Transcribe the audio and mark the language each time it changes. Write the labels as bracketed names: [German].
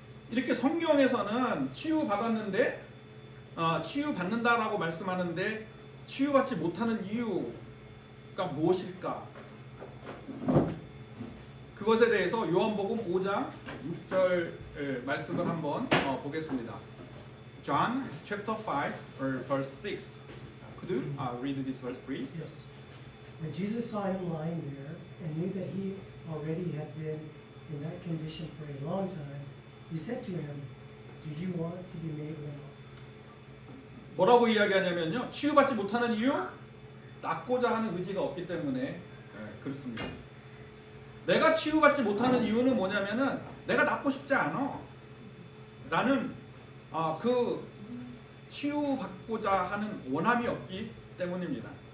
[Korean] 이렇게 성경에서는 치유받았는데 치유받는다라고 말씀하는데 치유받지 못하는 이유가 무엇일까? 그것에 대해서 요한복음 5장 6절 말씀을 한번 보겠습니다. [English] John chapter 5 verse 6. Could you read this verse, please? Yes. When Jesus saw him lying there and knew that he already had been in that condition for a long time, he said to him, "Did you want to be made well?" [Korean] 뭐라고 이야기하냐면요. 치유받지 못하는 이유? 낫고자 하는 의지가 없기 때문에 그렇습니다. 내가 치유받지 못하는 이유는 뭐냐면은 내가 낫고 싶지 않아. 나는 그 치유받고자 하는 원함이 없기 때문입니다.